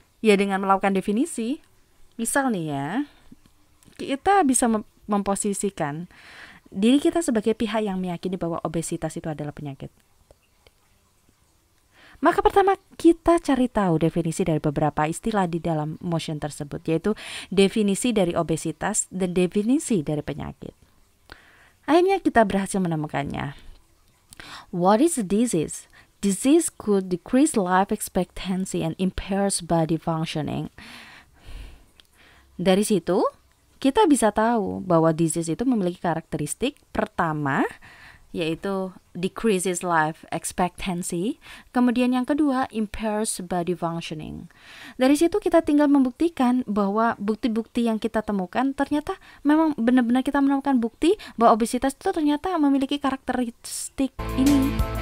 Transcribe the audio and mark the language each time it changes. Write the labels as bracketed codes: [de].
[id] Ya dengan melakukan definisi. Misal nih ya, kita bisa memposisikan diri kita sebagai pihak yang meyakini bahwa obesitas itu adalah penyakit. Maka pertama kita cari tahu definisi dari beberapa istilah di dalam motion tersebut, yaitu definisi dari obesitas dan definisi dari penyakit. Akhirnya kita berhasil menemukannya. [en] What is a disease? Disease could decrease life expectancy and impairs body functioning. [id] Dari situ kita bisa tahu bahwa disease itu memiliki karakteristik pertama, yaitu [en] decreases life expectancy. [id] Kemudian yang kedua, [en] impairs body functioning. [id] Dari situ kita tinggal membuktikan bahwa bukti-bukti yang kita temukan ternyata memang benar-benar kita menemukan bukti bahwa obesitas itu ternyata memiliki karakteristik ini.